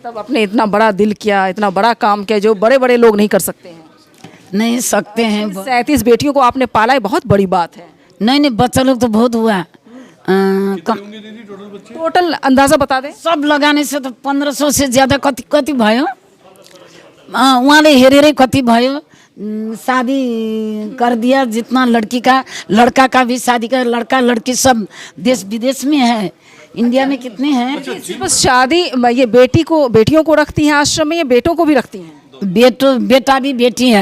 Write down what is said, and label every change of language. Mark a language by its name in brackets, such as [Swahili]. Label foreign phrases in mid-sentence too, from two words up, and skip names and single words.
[Hindi] तब आपने इतना बड़ा दिल किया, इतना बड़ा काम किया जो बड़े बड़े लोग नहीं कर सकते हैं। नहीं सकते हैं 37 बेटियों को आपने पाला है, बहुत बड़ी बात है। नहीं नहीं बच्चा लोग तो बहुत हुआ टोटल अंदाजा बता दें। सब लगाने से तो 1500 से ज्यादा [Nepali] कति कति भयो उहाँले हेरेरै कति भयो [Hindi] शादी कर दिया जितना लड़की का लड़का का भी शादी का लड़का लड़की सब देश विदेश में है। इंडिया में कितने हैं? सिर्फ शादी ये बेटियों को रखती हैं आश्रम में या बेटों को भी रखती हैं? बेटा भी बेटी है।